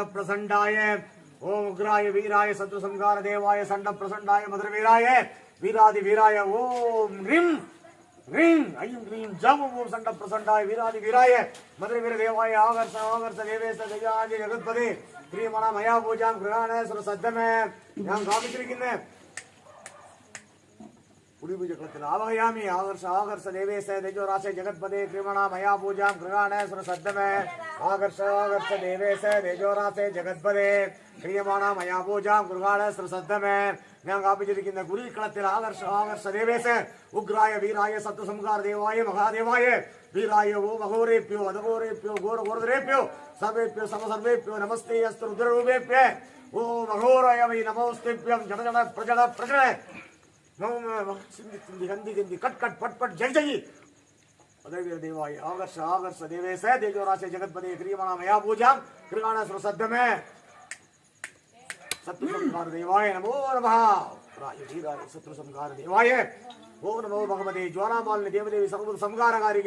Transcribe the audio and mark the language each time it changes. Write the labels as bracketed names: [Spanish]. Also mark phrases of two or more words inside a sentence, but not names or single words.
[Sanskrit] प्रसंडाय ओम उग्राय वीराय शत्रु संहार देवाय संड प्रसंडाय मधुर वीराय वीरादि वीराय ओम ह्रीं ह्रीं ऐं ह्रीं जम ओम संड प्रसंडाय वीरादि वीराय मधुर वीर देवाय आवर्ष आवर्ष देवेश जयाज जगत्पदे प्रियमणा मया पूजां गृहाणेश्वर सद्धमे [Malayalam] ഞാൻ കാണിച്ചിരിക്കുന്നേ [Sanskrit] पुरीपूजकल आवाहयामी आकर्ष आकर्ष देवेश तेजोराशे जगत्पदे कृमणा मया पूजा गृहाणेश्वर सद्धमे आकर्ष आकर्ष देवेश तेजोराशे जगत्पदे क्रियमाणा मया पूजा गृहाणेश्वर सद्धमे [Malayalam] ഞാൻ കാപ്പിച്ചിരിക്കുന്ന [Sanskrit] കുരിക്കളത്തിൽ ആകർഷ ആകർഷ ദേവേശ ഉഗ്രായ വീരായ സത്വസംഹാര ദേവായ മഹാദേവായ വീരായ ഓ മഹോരേഭ്യോ അധഘോരേഭ്യോ ഘോരഘോരേഭ്യോ സർവേഭ്യോ സമസർവേഭ്യോ നമസ്തേ അസ്തു രുദ്രരൂപേഭ്യോ ഓ മഹോരായ വൈ നമോസ്തേഭ്യം ജട ജട പ്രജട പ്രജട सिंधि सिंधि गंदी गंदी कट कट पट पट जय जय अदवीर देवाय आकर्ष आकर्ष देवेश तेजोराशे जगत्पदे क्रियमाणा मया पूजा गृहाणेश्वर सद्धमे शत्रु संहार देवाय नमो नमः राय वीराय शत्रु संहार देवाय ओम नमो भगवते ज्वालामालिनी देवदेवी सर्व संहारकारिके